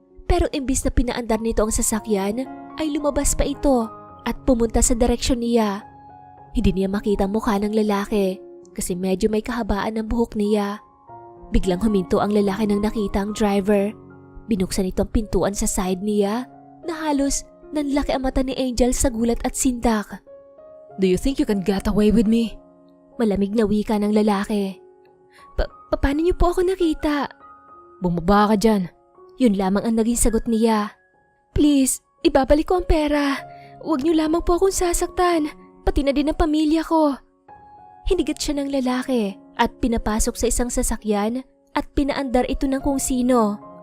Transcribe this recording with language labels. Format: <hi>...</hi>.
<tl>Pero imbis na pinaandar nito ang sasakyan, ay lumabas pa ito at pumunta sa direksyon niya. Hindi niya makita ang mukha ng lalaki kasi medyo may kahabaan ng buhok niya. Biglang huminto ang lalaki nang nakita ang driver. Binuksan ito ang pintuan sa side niya na halos nanlaki ang mata ni Angel sa gulat at sindak.</tl> <en>Do you think you can get away with me?</en> <tl>Malamig na wika ng lalaki. Paano niyo po ako nakita? Bumaba ka dyan. Yun lamang ang naging sagot niya. Please, ibabalik ko ang pera. Huwag niyo lamang po akong sasaktan. Pati na din ang pamilya ko. Hinigat siya ng lalaki at pinapasok sa isang sasakyan at pinaandar ito ng kung sino.</tl>